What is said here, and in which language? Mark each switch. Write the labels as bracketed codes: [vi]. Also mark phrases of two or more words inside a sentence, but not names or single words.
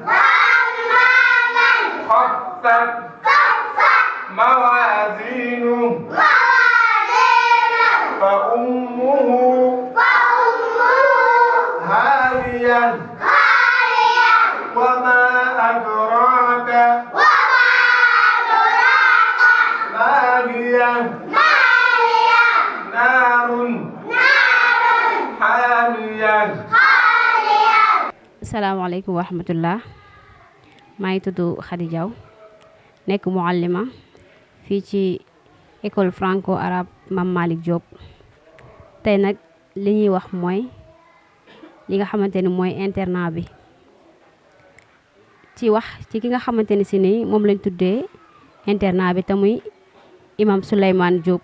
[ar] خفت موازينه فأمه هاوية وما أدراك ما هي نار حامية. السلام عليكم ورحمة الله [wo] maa ngi tudd Khady Diaw nekk muallima fii ci école franco arabe Mame Malick Diop. tey nag li ñuy wax mooy li nga xamante ni mooy internat bi ci wax ci ki nga xamante ni si ni moom lañ tuddee internat bi te muy imam Souleymane Diop.